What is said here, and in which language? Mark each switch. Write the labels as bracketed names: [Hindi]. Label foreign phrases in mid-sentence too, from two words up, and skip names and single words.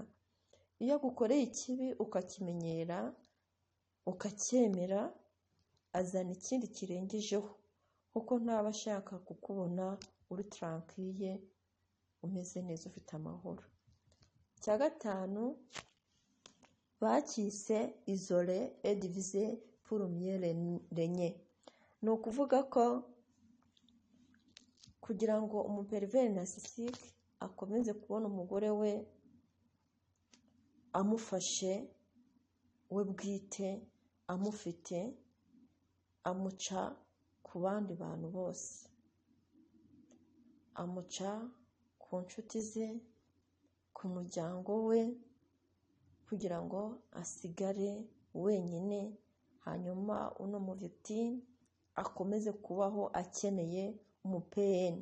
[Kinyarwanda] Iyo agukoreye ikibi ukakimenyera, ukacyemera, azana ikindi kirengejeho, kuko ntaba ashaka kukubona uri tranquille, umeze neza, ufite amahoro. Icya gatanu bakise [French] isolé et divisé pour mieux régner. [Kinyarwanda] Ni ukuvuga ko kugira ngo umupervers narcissique akomeze kubona umugore we amufashe we bwite, amufite, amuca ku bandi bantu bose, amuca ku nshuti ze, ku muryango we, kugira ngo asigare wenyine, hanyuma uno muvictime akomeze kubaho akeneye umupeni.